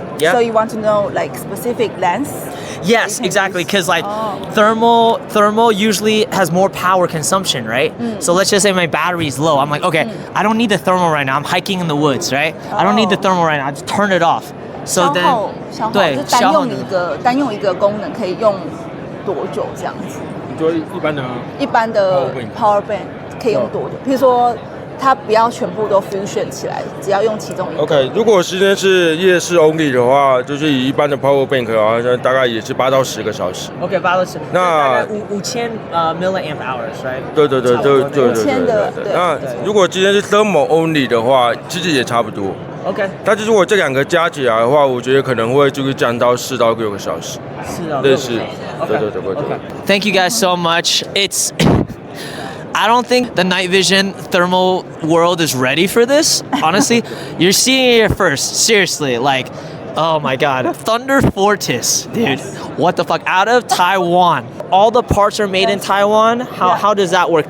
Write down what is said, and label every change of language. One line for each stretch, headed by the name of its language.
English: Yeah. So you want to know like specific length. Yes, can exactly. use- Because like Oh. thermal usually has more power consumption, right? So let's just say my battery's low. I'm like, okay, I don't need the thermal right now. I'm hiking in the woods, right? I don't need the Oh. thermal right now. I just turn it off. So
Chinese: 消 then 耗对就单消耗能用一个功能可以用多久这样子？你说一般的一般的
English: Power
Chinese: power bank 可以用多久？比如说它不要全部都 fusion 起来，只要用其中一个。 OK，如果时间是夜视 only 的话，就是以一般的 power bank 的话，大概也是8到10个小时。 OK，八到十，那
English: 5000milliamp hours，right？
Chinese: 对， 5000的对那如果今天是 thermal only 的话，其实也差不多。 OK，但是如果这两个加起来的话，我觉得可能会就是降到4到6个小时。是啊，对，是，对。
English: Thank you guys so much. It's I don't think the night vision thermal world is ready for this. Honestly, you're seeing it here first. Seriously, like, oh my god, Thunder Fortis, dude. What the fuck? Out of Taiwan. All the parts are made in Taiwan. How does that work?